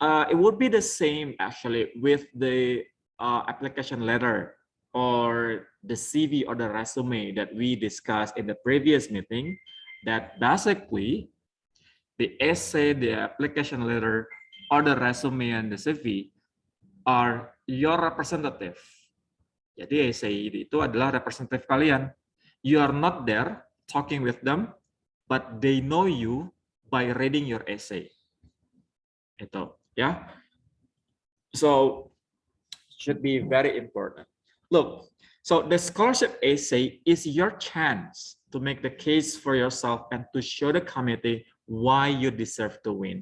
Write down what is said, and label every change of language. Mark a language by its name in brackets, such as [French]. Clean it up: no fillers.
[English] It would be the same actually with the application letter or the CV or the resume that we discussed in the previous meeting. That basically the essay, the application letter, or the resume and the CV are your representative. [Indonesian] Jadi essay itu adalah representative kalian. [English] You are not there talking with them, but they know you by reading your essay. [Indonesian] Itu, ya. [English] So should be very important. Look, so the scholarship essay is your chance to make the case for yourself and to show the committee why you deserve to win.